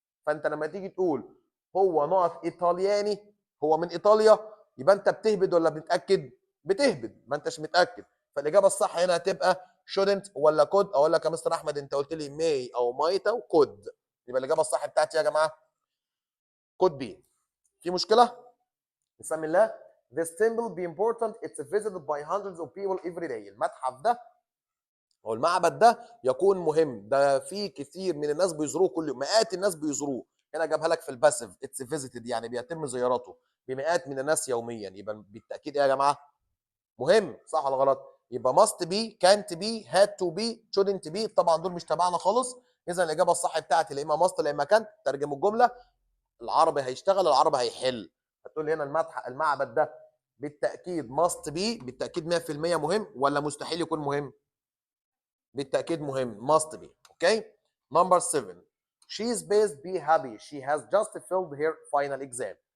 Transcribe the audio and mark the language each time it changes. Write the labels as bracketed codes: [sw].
[ar] فانت لما تيجي تقول هو نقط ايطالياني، هو من ايطاليا، يبقى انت بتهبد ولا بتتاكد؟ بتهبد، ما انتش متاكد. فالاجابه الصح هنا هتبقى shouldn't ولا could. اقول لك يا مستر احمد انت قلت لي may او might او could، يبقى الاجابه الصح بتاعتي يا جماعه [en] could be. [ar] في مشكله؟ بسم الله. [en] This temple be important, it's visited by hundreds of people every day. [ar] المتحف ده او المعبد ده يكون مهم، ده في كثير من الناس بيزوروه كل يوم، مئات الناس بيزوروه. هنا جابها لك في الباسيف [en] it's visited, [ar] يعني بيتم زيارته بمئات من الناس يوميا، يبقى بالتاكيد ايه يا جماعه؟ مهم، صح ولا غلط؟ يبقى [en] must be can't be had to be shouldn't be، [ar] طبعا دول مش تبعنا خالص. اذا الاجابه الصح بتاعتي لا اما must لا اما can't. ترجم الجمله، العربي هيشتغل، العربي هيحل. هتقول لي هنا المعبد ده بالتاكيد [en] must be، [ar] بالتاكيد 100% مهم ولا مستحيل يكون مهم؟ بالتاكيد مهم must be. اوكي. [en] Number 7 she is based be happy she has just filled her final exam.